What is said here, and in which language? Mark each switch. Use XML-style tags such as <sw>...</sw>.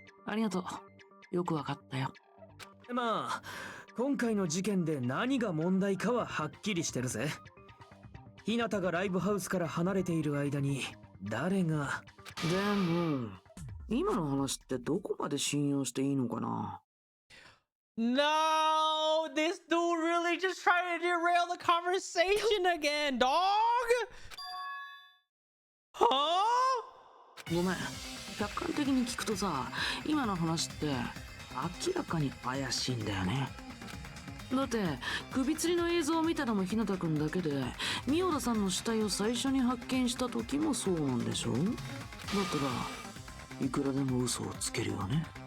<ja>ありがとう。よくわかったよ。まあ今回の事件で何が問題かははっきりしてるぜ。日向がライブハウスから離れている間に誰が。でも今の話ってどこまで信用していいのかな。</ja> <en>No, this dude really just trying to derail the conversation again, dog. Huh?</en> <ja>ごめん、客観的に聞くとさ、今の話って明らかに怪しいんだよね。だって首吊りの映像を見たのも日向くんだけで、ミオダさんの死体を最初に発見した時もそうなんでしょ。だったらいくらでも嘘をつけるよね。</ja>